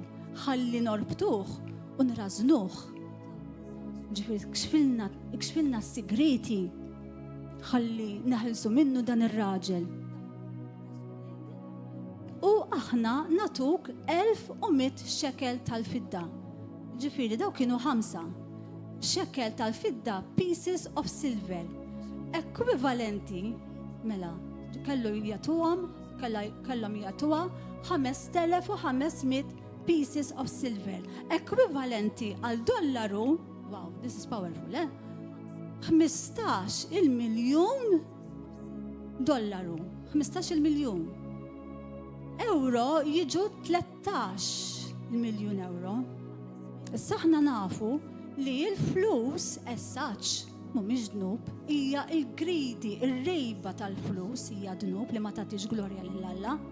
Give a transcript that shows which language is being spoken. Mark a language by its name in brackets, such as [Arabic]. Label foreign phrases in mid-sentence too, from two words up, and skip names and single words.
[Maltese] Ħalli norbtuh u nrażnuh. Ġifieri kxfilna s-sigreti ħalli neħilsu minnu dan ir-raġel. U aħna natuk 1100 shekel tal-fidda. Ġifieri daw kienu 5 shekel tal-fidda, [English] pieces of silver. [Maltese] Ekwivalenti, mela, kellhom jagħtuha 5500 [English] pieces of silver. [Maltese] Ekwivalenti għal dollaru, [English] wow, this is powerful, [Maltese] 15 il-miljun dollaru, 15 il-miljun. Euro jiġu 13 miljun euro. Issa aħna nafu li l-flus essaċ mhumiex dnub, hija l-gridi, ir-rejba tal-flus hija dnub li ma tagħtix glorja lil Alla.